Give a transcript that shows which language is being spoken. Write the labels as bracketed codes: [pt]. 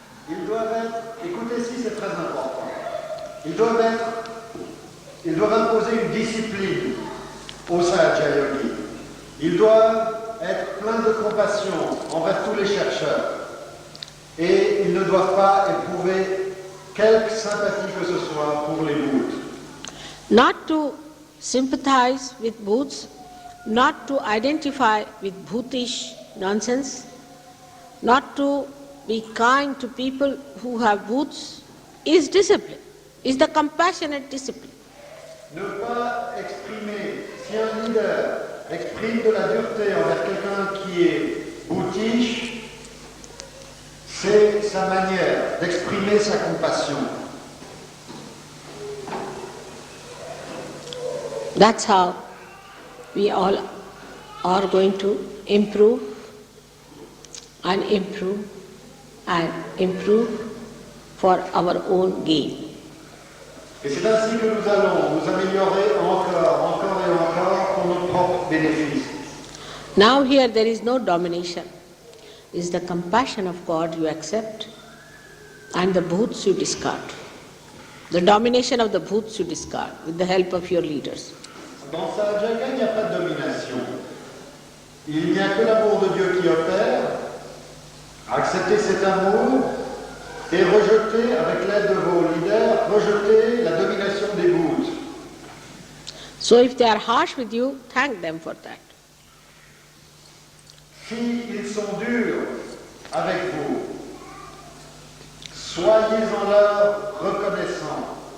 [fr] Ils doivent être, écoutez ici c'est très important, ils doivent imposer une discipline au Sahaja Yogi. Ils doivent être pleins de compassion envers tous les chercheurs. Et ils ne doivent pas éprouver quelque sympathie que ce soit pour les bouddhas. [en] Not to sympathize with booths, not to identify with bhutish nonsense, not to be kind to people who have booths is discipline, is the compassionate discipline. [fr] Ne pas exprimer, si un leader exprime de la dureté envers quelqu'un qui est bhutish, c'est sa manière d'exprimer sa compassion. [en] That's how we all are going to improve and improve and improve for our own gain. [fr] Et c'est ainsi que nous allons nous améliorer encore et encore pour nos propres bénéfices. [en] Now here there is no domination. It's the compassion of God you accept and the bhoots you discard. The domination of the bhoots you discard with the help of your leaders. [fr] Dans Sahaja, il n'y a pas de domination. Il n'y a que l'amour de Dieu qui opère. Acceptez cet amour et rejetez, avec l'aide de vos leaders, rejetez la domination des bhoots. [en] So if they are harsh with you, thank them for that. [fr] S'ils sont durs avec vous, soyez-en leur reconnaissants.